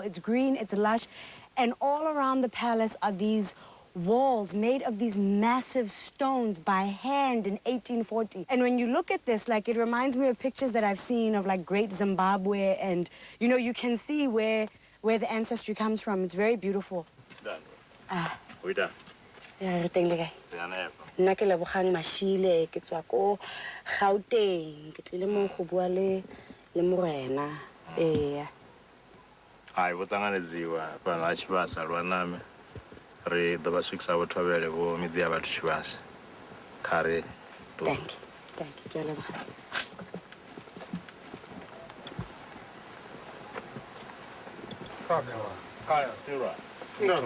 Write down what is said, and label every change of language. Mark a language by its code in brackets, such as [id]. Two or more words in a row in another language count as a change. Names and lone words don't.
[en] It's green, it's lush, and all around the palace are these walls made of these massive stones by hand in 1840. And when you look at this, like, it reminds me of pictures that I've seen of, like, Great Zimbabwe, and, you know, you can see where the ancestry comes from. It's very beautiful. We done. Yeah, [tn] re teng le kae? Nna ke Lebogang Mashile, ke tswa ko Gauteng, ke tlile mo go bua le morena. [ve] Hai vo tanganedziwa fhano ha Tshivhasa lwa name ri ḓo vha swikisa vho Thovhele vho miḓi ya vhathu Tshivhasa kha ri. [en] Thank you, [tn] ke a leboga. Kaya Sira. No.